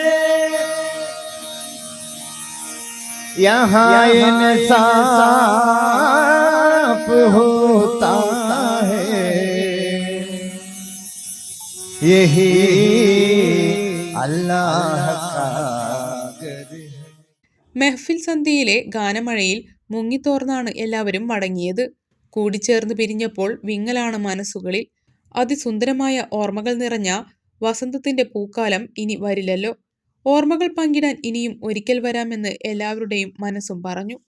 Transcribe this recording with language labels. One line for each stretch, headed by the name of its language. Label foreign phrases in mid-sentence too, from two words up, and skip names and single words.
Hindi: यहाँ इंसाफ होता है, यही अल्लाह का घर है.
Malayalam: മെഹ്ഫിൽ സന്ധ്യയിലെ ഗാനമഴയിൽ മുങ്ങിത്തോർന്നാണ് എല്ലാവരും മടങ്ങിയത്. കൂടിച്ചേർന്ന് പിരിഞ്ഞപ്പോൾ വിങ്ങലാണ് മനസ്സുകളിൽ. അതിസുന്ദരമായ ഓർമ്മകൾ നിറഞ്ഞ വസന്തത്തിന്റെ പൂക്കാലം ഇനി വരില്ലല്ലോ. ഓർമ്മകൾ പങ്കിടാൻ ഇനിയും ഒരിക്കൽ വരാമെന്ന് എല്ലാവരുടെയും മനസ്സും പറഞ്ഞു.